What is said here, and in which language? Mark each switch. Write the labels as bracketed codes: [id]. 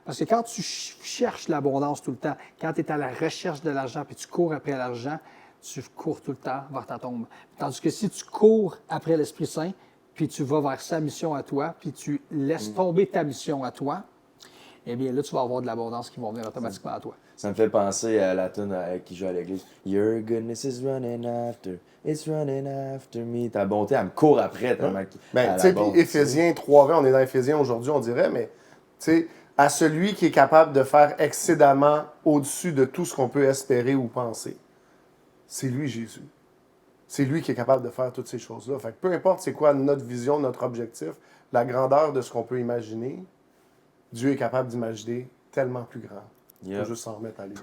[fr] Parce que quand tu cherches l'abondance tout le temps, quand tu es à la recherche de l'argent puis tu cours après l'argent, tu cours tout le temps vers ta tombe. Tandis que si tu cours après l'Esprit Saint, puis tu vas vers sa mission à toi, puis tu laisses tomber ta mission à toi, eh bien là, tu vas avoir de l'abondance qui va venir automatiquement à toi. Ça me fait penser à la tune qui joue à l'église. [en] Your goodness is running after, it's running after me. [fr] Ta bonté, elle me court après tellement Ben, tu sais, puis Éphésiens 3:20, on est dans Éphésiens aujourd'hui, on dirait, mais, tu sais, à celui qui est capable de faire excédemment au-dessus de tout ce qu'on peut espérer ou penser. C'est lui, Jésus. C'est lui qui est capable de faire toutes ces choses-là. Fait que peu importe c'est quoi notre vision, notre objectif, la grandeur de ce qu'on peut imaginer, Dieu est capable d'imaginer tellement plus grand. Il faut juste s'en remettre à lui.